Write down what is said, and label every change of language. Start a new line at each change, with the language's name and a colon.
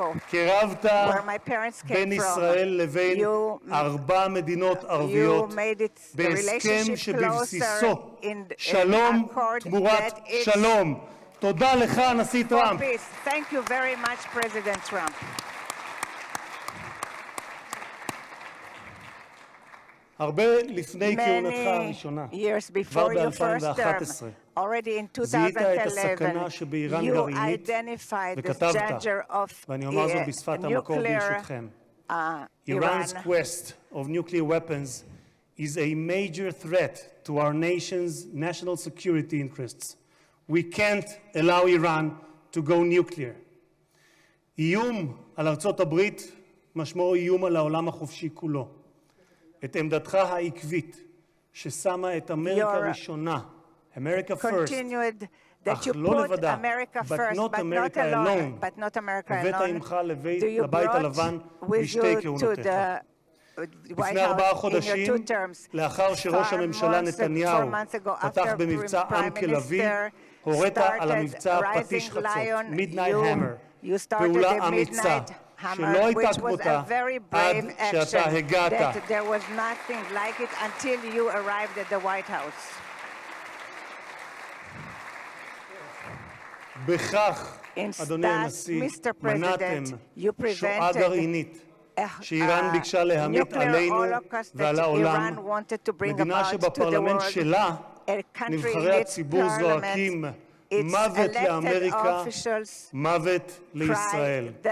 Hebrew: קירבת בין ישראל לבין 4 מדינות ערביות בהסכם שבבסיסו שלום תמורת שלום. תודה לך, הנשיא טראמפ.
English: Thank you very much, President Trump.
Hebrew: הרבה לפני כהונתך הראשונה, כבר ב-2011, זיהית את הסכנה שבאיראן גרעינית וכתבת, ואני אומר זאת בשפת המקור ברשותכם,
English: Iran's quest of nuclear weapons is a major threat to our nation's national security interests. We can't allow Iran to go nuclear.
Hebrew: איום על ארצות הברית משמעו איום על העולם החופשי כולו. את עמדתך העקבית ששמה את אמריקה ראשונה,
English: America first,
Hebrew: אך לא לבדה,
English: but not America alone,
Hebrew: הבאת עמך לבית הלבן בשתי כהונותיך. לפני 4 חודשים, לאחר שראש הממשלה נתניהו פתח במבצע עם כלבי, הורית על המבצע פטיש חצות, Midnight Hammer, פעולה אמיצה, שלא הייתה כמותה עד שאתה הגעת.
English: that there was nothing like it until you arrived at the White House.
Hebrew: בכך, אדוני הנשיא, מנעתם שואה גרעינית שאיראן ביקשה להמיט עלינו ועל העולם, מדינה שבפרלמנט שלה נבחרי הציבור זועקים מוות לאמריקה, מוות לישראל.